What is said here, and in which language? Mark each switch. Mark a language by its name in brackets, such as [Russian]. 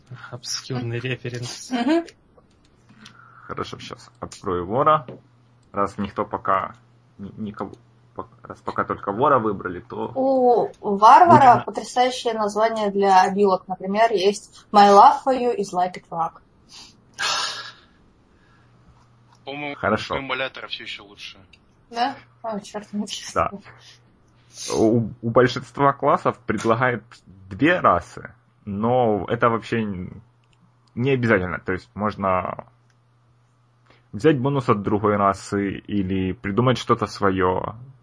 [Russian] Обскюрный референс. Хорошо, сейчас открою вора. Раз никто пока... никого... Раз пока только вора выбрали, то... У варвара будем... потрясающее название для обилок. Например, есть [English] My love for you is like a drug. [Russian] По-моему, хорошо. У эмулятора все еще лучше. Да? Ой, черт, не честно. Да. У большинства классов предлагают две расы, но это вообще не обязательно. То есть можно взять бонус от другой расы или придумать что-то свое...